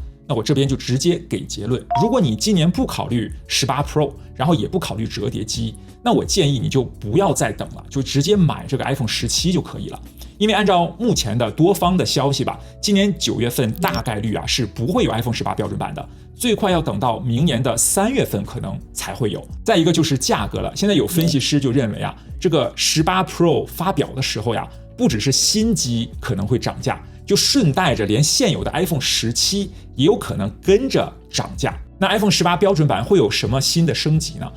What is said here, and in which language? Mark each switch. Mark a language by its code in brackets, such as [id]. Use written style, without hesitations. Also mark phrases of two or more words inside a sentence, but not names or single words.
[zh] 那我這邊就直接給結論，如果你今年不考慮18 Pro， 然後也不考慮折疊機，那我建議你就不要再等了，就直接買這個 iPhone 17就可以了。因為按照目前的多方的消息吧，今年9月份大概率是不會有 iPhone 18標準版的，最快要等到明年的3月份可能才會有。再一個就是價格了，現在有分析師就認為這個18 Pro 發表的時候不只是新機可能會漲價，就順帶着連現有的 iPhone 17也有可能跟着漲價。那 iPhone 18標準版會有什麼新的升級呢？